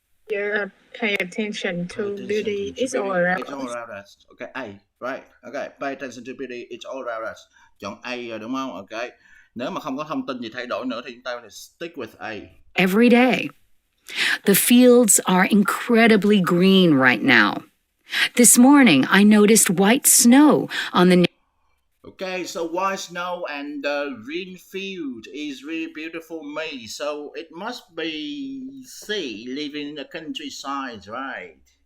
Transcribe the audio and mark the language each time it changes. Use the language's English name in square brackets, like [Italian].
[English] Yeah, pay attention to beauty. It's all around It's all around us. Okay, A, right. Okay, pay attention to beauty. It's all around us. [Vietnamese] Chọn A rồi đúng không? [English] Okay. [Vietnamese] Nếu mà không có thông tin gì thay đổi nữa thì chúng ta phải [English] stick with A. Every day. The fields are incredibly green right now. This morning, I noticed white snow on the... Okay, so white snow and green field is really beautiful me. So it must be C, living in the countryside, right?